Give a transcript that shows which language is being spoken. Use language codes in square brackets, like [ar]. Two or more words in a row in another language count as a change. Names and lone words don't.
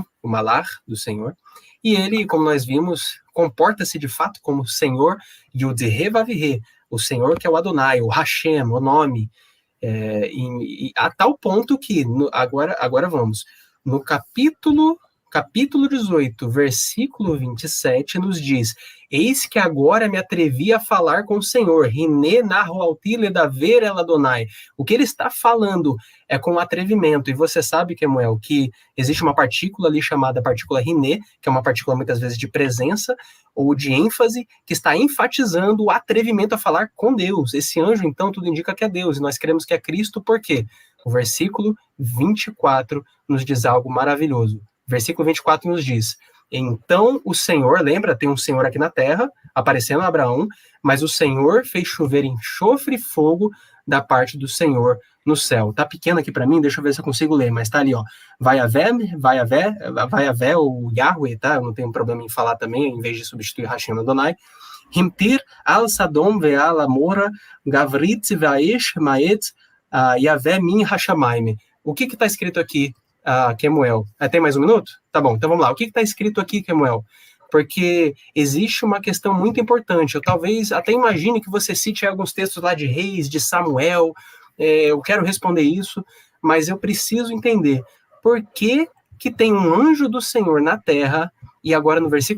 [pt] O Malar do Senhor, e ele, como nós vimos, comporta-se de fato como Senhor Yud-Heh-Vav-Heh, o Senhor que é o Adonai, o Hashem, o nome, e a tal ponto que, agora vamos, no capítulo 18, versículo 27, nos diz: eis que agora me atrevi a falar com o Senhor, [he] הנה הואלתי לדבר אל אדני. [pt] O que ele está falando é com atrevimento, e você sabe, Kemuel, que existe uma partícula ali chamada partícula Hine, que é uma partícula muitas vezes de presença, ou de ênfase, que está enfatizando o atrevimento a falar com Deus. Esse anjo, então, tudo indica que é Deus, e nós cremos que é Cristo, por quê? O versículo 24 nos diz algo maravilhoso. Versículo 24 nos diz: então o Senhor, lembra, tem um Senhor aqui na terra, aparecendo a Abraão, mas o Senhor fez chover enxofre e fogo da parte do Senhor no céu. Tá pequeno aqui para mim, deixa eu ver se eu consigo ler, mas tá ali, ó. Vai Havé, o Yahweh, tá? Eu não tenho problema em falar também, em vez de substituir Hashem Adonai. [he] המטיר על סדם ועל עמרה, גפרית ואש מאת יהוה מן השמים. [pt] O que está escrito aqui, Kemuel? Tem mais um minuto? Tá bom, então vamos lá. O que está escrito aqui, Kemuel? Porque existe uma questão muito importante. Eu talvez até imagine que você cite alguns textos lá de Reis, de Samuel. Eu quero responder isso, mas eu preciso entender por que tem um anjo do Senhor na terra, e agora no versículo